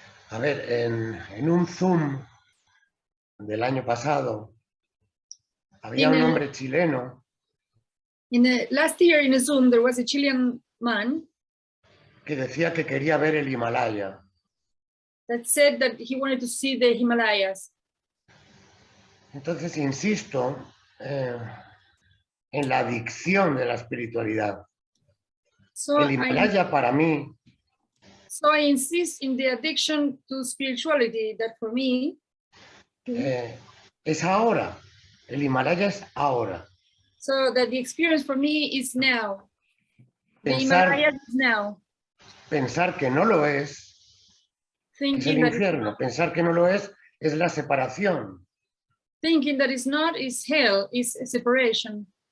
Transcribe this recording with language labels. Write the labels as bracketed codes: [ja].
[es] A ver, en un Zoom del año pasado había un hombre chileno [en] Last year in a Zoom, there was a Chilean man [es] que decía que quería ver el Himalaya. [en] that said that he wanted to see the Himalayas. [es] Entonces insisto en la adicción de la espiritualidad. [en] So [es] El Himalaya para mí [en] I insist in the addiction to spirituality, that for me, [es] es ahora. El Himalaya es ahora. [en] so that the experience for me is now. The Himalayas is now. [es] Pensar que no lo es el [en] Thinking that, [es] infierno. Pensar que no lo es la separación. [en] thinking that is not is hell, is a separation.